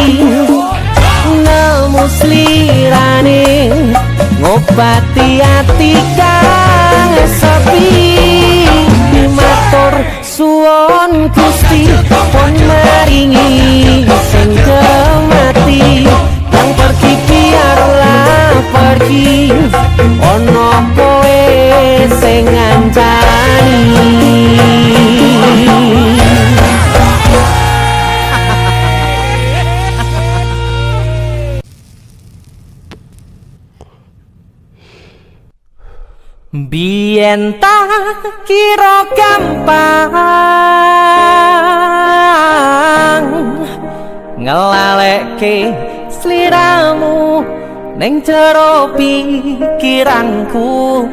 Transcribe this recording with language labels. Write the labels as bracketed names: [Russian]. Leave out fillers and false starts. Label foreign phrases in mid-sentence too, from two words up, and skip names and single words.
[Javanese] Nemu slirane ngobati ati kang sepi. Matur suwun Gusti pun maringi sing mati. [Indonesian] Yang pergi biarlah pergi, [Javanese] ono koe sing ngancani. Biyen tak kira gampang ngelalekke sliramu ning jero pikiranku.